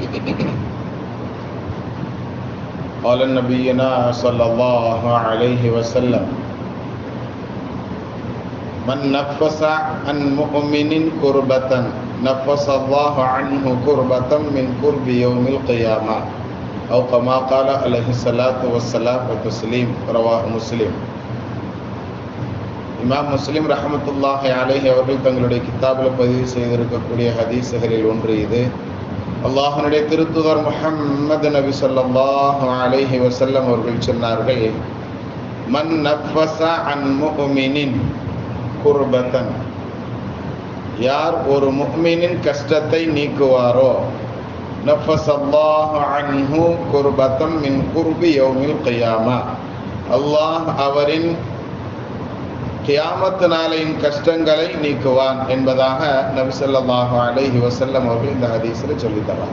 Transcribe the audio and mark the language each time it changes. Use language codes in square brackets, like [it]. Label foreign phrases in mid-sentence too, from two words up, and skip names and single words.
[ar] قال نبينا صلى الله عليه وسلم: من نفس عن مؤمن كربة نفس الله عنه كربة من كرب يوم القيامة أو كما قال عليه الصلاة والسلام والتسليم. رواه مسلم. [ta] இமாம் முஸ்லிம் [ar] رحمة الله عليه [ta] அவர்கள் தங்களுடைய கிதாபில் பதிவு செய்திருக்கக்கூடிய ஹதீஸுகளில் ஒன்று இது. அல்லாஹ்வுடைய திருத்தூதர் முஹம்மது நபி [ar] صلى الله عليه وسلم [ta] அவர்கள் சொன்னார்கள்: மன் [ar] نفس عن مؤمن كربة, [ta] யார் ஒரு முஃமினின் கஷ்டத்தை நீக்குவாரோ, [ar] نفس الله عنه كربة من كرب يوم القيامة, [ta] அல்லாஹ் அவரின் கியாமத் நாளையின் கஷ்டங்களை நீக்குவான் என்பதாக நபி [ar] صلى الله عليه وسلم [ta] அவர்கள் இந்த ஹதீஸில் சொல்லித்தராங்க.